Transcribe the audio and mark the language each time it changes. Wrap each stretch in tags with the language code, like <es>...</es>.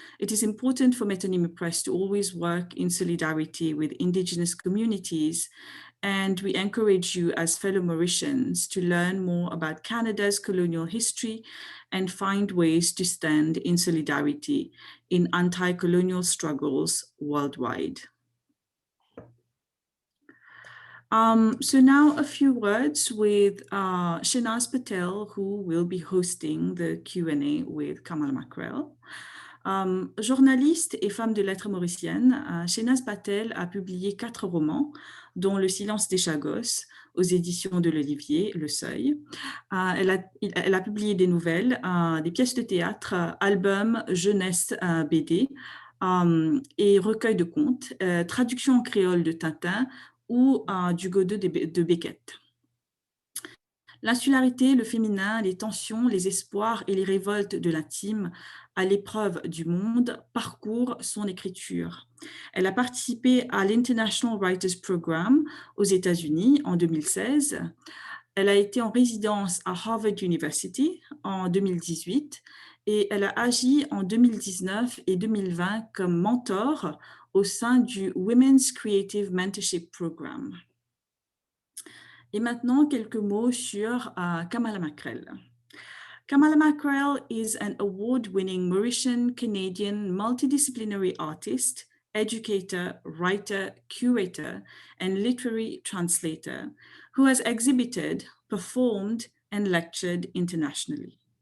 <en>It is important for Metonymy Press to always work in solidarity with Indigenous communities, and we encourage you as fellow Mauritians to learn more about Canada's colonial history and find ways to stand in solidarity in anti-colonial struggles worldwide. So now a few words with Shanaz Patel, who will be hosting the Q&A with Kamala Mackrell.</en> <fr>Journaliste et femme de lettres mauricienne, Shanaz Patel a publié 4 romans, dont Le silence des Chagos, aux éditions de l'Olivier, Le Seuil. Elle a publié des nouvelles, des pièces de théâtre, albums, jeunesse, BD, et recueils de contes, traduction en créole de Tintin, ou du Godot de Beckett. L'insularité, le féminin, les tensions, les espoirs et les révoltes de l'intime à l'épreuve du monde parcourent son écriture. Elle a participé à l'International Writers Program aux États-Unis en 2016. Elle a été en résidence à Harvard University en 2018 et elle a agi en 2019 et 2020 comme mentor au sein du Women's Creative Mentorship Program. Et maintenant, quelques mots sur Kamala Mackrell.</fr> <en>Kamala Mackrell is an award-winning Mauritian-Canadian multidisciplinary artist, educator, writer, curator, and literary translator who has exhibited, performed, and lectured internationally.</en>